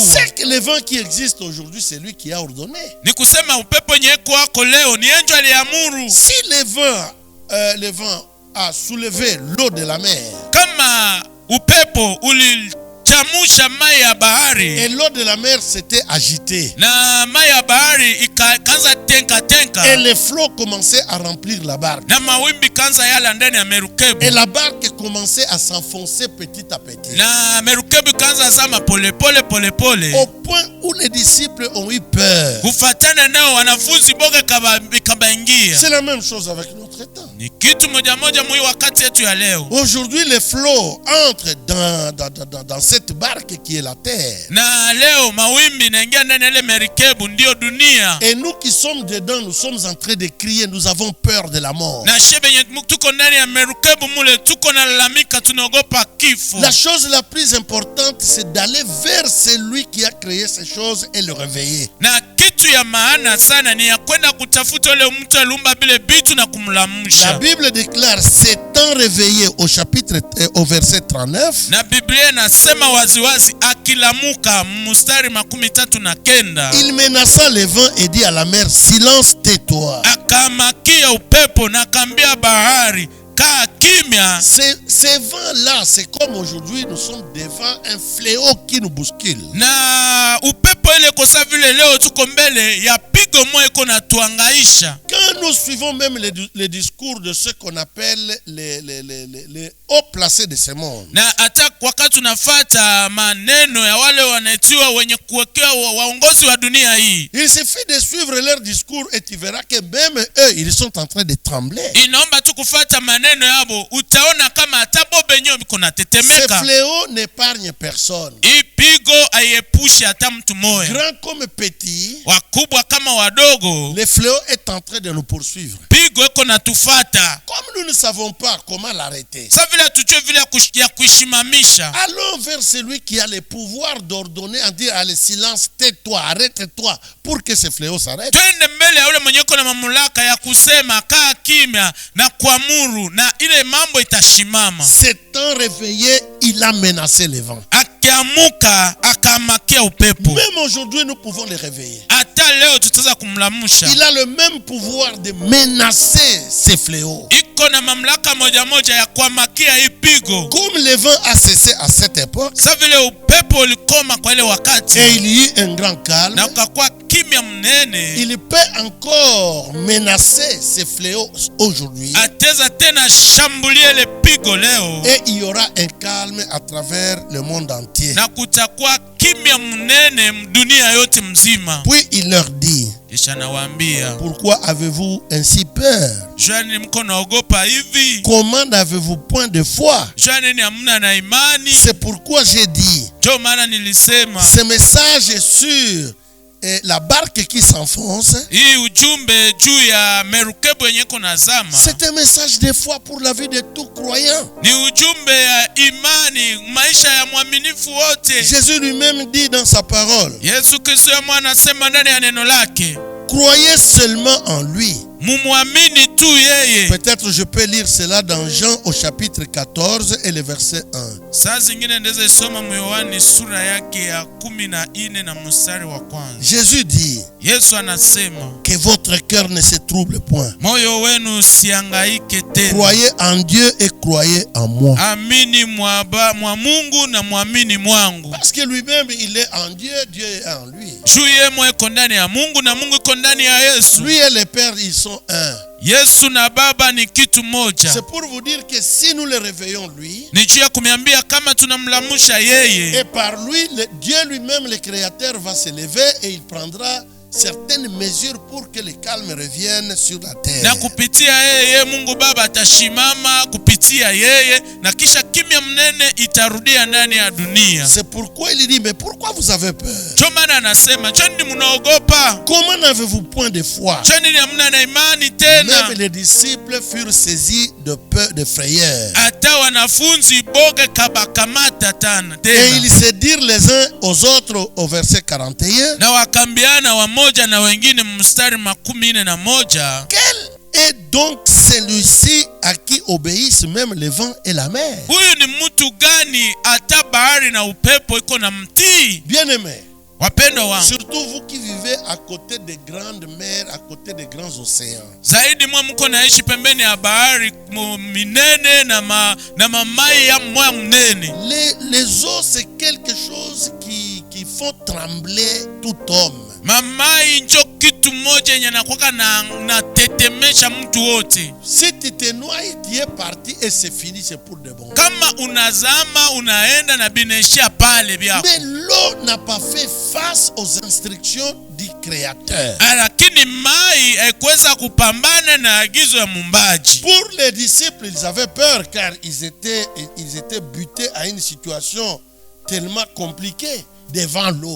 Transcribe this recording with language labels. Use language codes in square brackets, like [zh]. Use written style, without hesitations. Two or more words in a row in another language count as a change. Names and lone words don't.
[fr] C'est que le vent qui existe aujourd'hui, c'est lui qui a ordonné. [sw] Ni kusema upepo nye kuwako leo ni yeye aliamuru. [fr] Si le vent a soulevé l'eau de la mer, [sw] Kama upepo ulichamusha mai ya bahari [fr] et l'eau de la mer s'était agitée, [sw] na mai ya bahari ikaanza tenka [fr] et les flots commençaient à remplir la barque, [sw] na mawimbi kanza yala ndani ya merukebu, [fr] et la barque commençait à s'enfoncer petit à petit, [sw] na merukebu kanza zama polepole polepole, [fr] au point où les disciples ont eu peur. [sw] kufatana nao wanafunzi boga ikabaingia. [fr] C'est la même chose avec notre temps. [sw] Ni kitu moja moja mwi wakati yetu ya leo. [fr] Aujourd'hui, les flots entrent dans cette barque qui est la terre. [sw] Na leo mawimbi naingia ndani ya ile merikebu ndio dunia. [fr] Et nous qui sommes dedans, nous sommes en train de crier, nous avons peur de la mort. [sw] Na shebe tuko ndani ya merikebu mule tuko nalalamika tunaogopa kifo. [fr] La chose la plus importante, c'est d'aller vers celui qui a créé ces choses et le réveiller. [sw] Na kitu ya maana sana ni ya kwenda kutafuta ule mtu aliumba bile bitu na kumlamusha. [fr] La Bible déclare, s'étant réveillé au verset 39, [sw] Na Biblia nasema waziwazi akilamuka mstari 39. [fr] il menaça le vent et dit à la mer, silence, tais-toi. [sw] Akamakia upepo na kambia bahari kaa kimya. [fr] Ces vents-là, c'est comme aujourd'hui, nous sommes devant un fléau qui nous bouscule. [sw] Na upepo ile kosa vile leo tuko mbele ya pigo moja iko na tuangaisha. [fr] Quand nous suivons même les discours de ceux qu'on appelle les hauts placés de ce monde, [sw] Na hata wakati tunafuata maneno ya wale wanaitiwa wenye kuwekea waongozi wa dunia hii, [fr] il suffit de suivre leur discours et tu verras que même eux, ils sont en train de trembler. [sw] inaomba tu kufuata maneno yabo, utaona kama hata bobe nyo biko [fr] Ce [sw] natetemeka. [fr] fléau n'épargne personne. [sw] Hii pigo aiepushe hata mtu moja, [fr] Grand comme petit, [sw] wakubwa kama wadogo. [fr] le fléau est en train de nous poursuivre. [sw] Pigo iko natufata. [fr] Comme nous ne savons pas comment l'arrêter, [sw] Sa vile tujue vile ya kuishimamisha, [fr] allons vers celui qui a le pouvoir d'ordonner, en dire, allez, silence, tais-toi, arrête-toi, pour que ce fléau s'arrête. [sw] twende mbele ya ule mwenye na mamlaka ya kusema kaa kimya na kuamuru na ile mambo itashimama. [fr] S'étant réveillé, il a menacé les vents. [sw] Akiamuka akamakia upepo. [fr] Même aujourd'hui, nous pouvons les réveiller. [sw] Hata Ikiwa leo tutaweza kumlamusha, [fr] il a le même pouvoir de menacer ces fléaux. [sw] iko na mamlaka moja ya kuamakia ipigo. [fr] Comme le vent a cessé à cette époque, [sw] Sasa vile upepo ulikoma kwa ile wakati, [fr] et il y eut un grand calme, [sw] na ukakuwa kimya mnene, [fr] il peut encore menacer ces fléaux aujourd'hui. [sw] ateza tena shambulie ile pigo leo, [fr] Et il y aura un calme à travers le monde entier. [sw] na kutakuwa kimya mnene dunia yote mzima. [fr] Puis il leur dit, [sw] Kisha nawaambia, [fr] pourquoi avez-vous ainsi peur? [sw] jwani mko naogopa hivi? [fr] Comment n'avez-vous point de foi? [sw] Jwani ni hamna na imani? [fr] C'est pourquoi j'ai dit, [sw] Ndio maana nilisema [fr] ce message est sur la barque qui s'enfonce. [sw] hii ujumbe juu ya merikebu yenye kuna zama, [fr] C'est un message de foi pour la vie de tout croyant. [sw] ni ujumbe ya imani, maisha ya mwaminifu wote. [fr] Jésus lui-même dit dans sa parole, [sw] Yesu Kristo ya mwana anasema ndani ya neno lake, [fr] croyez seulement en lui. [sw] mumwamini tu yeye. [fr] Peut-être je peux lire cela dans Jean au chapitre 14 et le verset 1. [sw] Saa zingine ndeze soma Yohana sura yake ya 14 na mstari wa kwanza. [fr] Jésus dit, [sw] Yesu anasema, [fr] que votre cœur ne se trouble point. [sw] moyo wenu usihangaike tena. [fr] Croyez en Dieu et croyez en moi. [sw] Amini mwa Mungu na mwamini mwangu. [fr] Parce que lui-même, il est en Dieu, Dieu est en lui. [sw] Juu yeye mweko ndani ya Mungu na Mungu iko ndani ya Yesu. [fr] Lui et le Père, ils sont un. [sw] Yesu na Baba ni kitu moja. [fr] C'est pour vous dire que si nous le réveillons lui, [sw] Ni juu ya kumiambia kama tunamlamusha yeye, [fr] et par lui, Dieu lui-même, le Créateur, va se lever et il prendra certaines mesures pour que le calme revienne sur la terre. [sw] na kupitia yeye Mungu Baba atashimama kupitia yeye, na kisha kimya mnene itarudia ndani ya dunia. [fr] C'est pourquoi il dit, mais pourquoi vous avez peur? [sw] Ndio maana anasema, joni mnaogopa? [fr] Comment n'avez-vous point de foi? [sw] Joni hamna na imani tena? [fr] Même les disciples furent saisis de peur, de frayeur. [sw] Hata wanafunzi boga kabakamata tena. [fr] Et ils se dirent les uns aux autres au verset 41. [sw] Na wakambiana wamoja na wengine mstari 41. [fr] Quel est donc celui-ci à qui obéissent même le vent et la mer? [sw] Huyu ni mtu gani hata bahari na upepo iko na mtii? [fr] Bien-aimés, [sw] Wapendwa wangu, [fr] surtout vous qui vivez à côté des grandes mers, à côté des grands océans. [sw] zaidi mwa mko naishi pembeni ya bahari minene na mamai ya mwa mnene. [fr] Les eaux, c'est quelque chose qui font trembler tout homme. [sw] Mamai njo kitu moja yenye nakwaka na tetemesha mtu wote. [fr] Si tu te noies, tu es parti et c'est fini, c'est pour de bon. [sw] Kama unazama unaenda na binaishia pale byako. [fr] Mais l'eau n'a pas fait face aux instructions du Créateur. [sw] Lakini mai haikuweza kupambana na agizo ya Muumbaji. [fr] Pour les disciples, ils avaient peur car ils étaient butés à une situation tellement compliquée devant l'eau.